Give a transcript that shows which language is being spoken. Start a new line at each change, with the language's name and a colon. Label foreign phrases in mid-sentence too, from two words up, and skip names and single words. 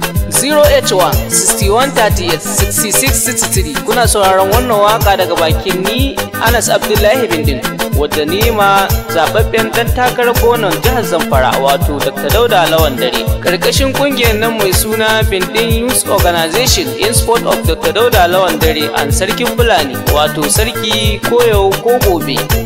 Hausa: Zero eight one, sixty-one thirty-eight, sixty-six sixty-three. Kuna sauraron wannan waka daga bakin ni, Anas Abdullahi Bindin, wadda ni ma zababben dan takarar gonan jihar Zamfara, wato Doctor Dauda Lawan Dare. Karkashin kungiyar nan mai suna Bindin Youth Organization
English: in support of
Hausa: Doctor Dauda Lawan Dare and Sarkin Fulani, wato Sarki ko yau ko gobe.